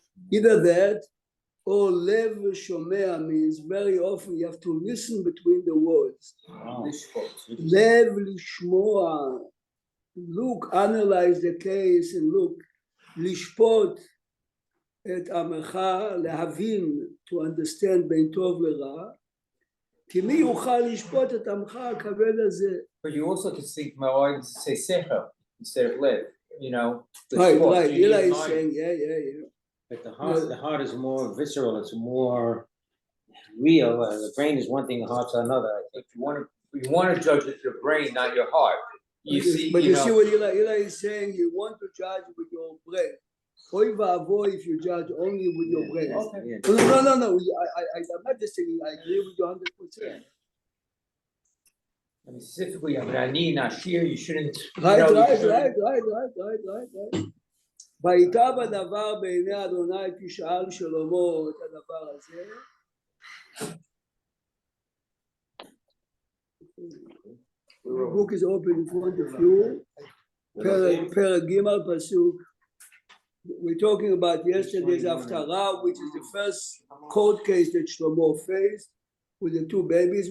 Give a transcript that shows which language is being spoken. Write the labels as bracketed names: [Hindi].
[English] Either that or lev shomea means very often you have to listen between the words. Lev lishmoa. Look, analyze the case and look. [Hebrew] Lishpot et amecha, להבין, [English] to understand [Hebrew] בין טוב לרע. כי מי יוכל לשפוט את עמך הכבד הזה? [English] But you also can see my say secher instead of lev, you know. Right. Eli is saying, yeah. But the heart is more visceral. It's more real. The brain is one thing, the heart's another. I think You want to judge with your brain, not your heart. You see what Eli is saying. You want to judge with your brain. Oy va'avoy if you judge only with your brain. Okay. Yeah. No. I'm not just saying. I agree with you 100%. I mean, specifically, Nashir, you shouldn't. Right. [Hebrew] ויטב הדבר בעיני אדוני כי שאל שלמה את הדבר הזה. [English] The book is open in front of you. [Hebrew] פרק ג' פסוק. [English] We're talking about yesterday's Haftara, which is the first court case that Shlomo faced with the two babies.